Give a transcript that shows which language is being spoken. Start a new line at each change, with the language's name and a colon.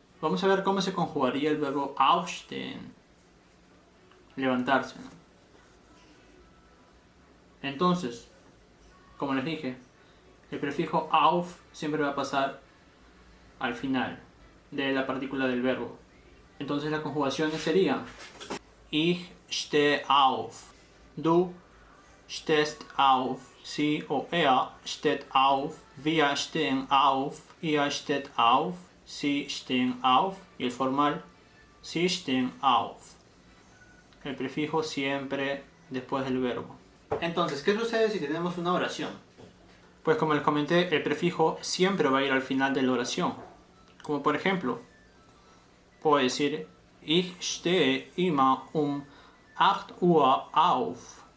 Spanish: Vamos a ver cómo se conjugaría el verbo aufstehen. Levantarse, ¿no? Entonces, como les dije, el prefijo auf siempre va a pasar al final de la partícula del verbo. Entonces las conjugaciones serían:
German: Ich stehe auf, du stehst auf, sie o er steht auf, wir stehen auf, ihr steht auf, sie stehen auf,
Spanish: y el formal
German: sie stehen auf.
Spanish: El prefijo siempre después del verbo. Entonces, ¿qué sucede si tenemos una oración? Pues como les comenté, el prefijo siempre va a ir al final de la oración. Como por ejemplo, puedo decir:
German: Ich stehe immer 8 Uhr auf.